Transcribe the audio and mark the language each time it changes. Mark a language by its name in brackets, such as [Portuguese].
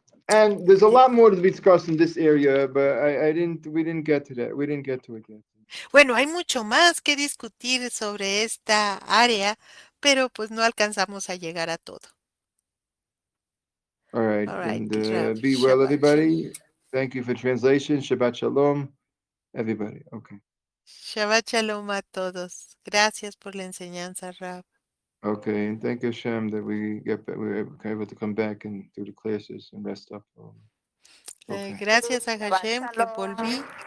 [English] And there's a lot more to be discussed in this area, but we didn't get to that. We didn't get to it yet. [Spanish] Bueno, hay mucho más que discutir sobre esta área, pero pues no alcanzamos a llegar a todo. [English] All right, All right, and be well, everybody. Thank you for translation. Shabbat shalom, everybody. Okay. [Spanish] Shabbat shalom a todos. Gracias por la enseñanza, Rab. [English] Okay, and thank Hashem that we were able to come back and do the classes and rest up. Okay. [Spanish] Gracias a Hashem que volví